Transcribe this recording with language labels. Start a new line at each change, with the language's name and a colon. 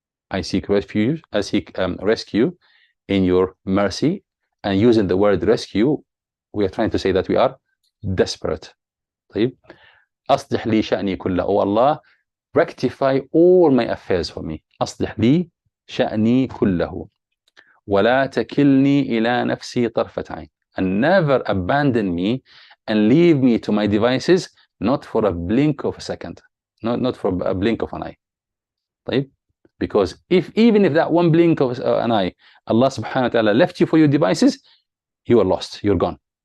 English: I seek rescue in your mercy. And using the word rescue, we are trying to say that we are desperate.
Arabic: طيب. أصلح لي شأني كله.
English: Oh Allah, rectify all my affairs for me.
Arabic: أصلح لي شأني كله. ولا تكلني إلى نفسي طرفة عين.
English: And never abandon me and leave me to my devices, not for a blink of a second, not for a blink of an eye.
Arabic: طيب.
English: Because even if that one blink of an eye, Allah subhanahu wa ta'ala left you for your devices, you are lost, you're gone.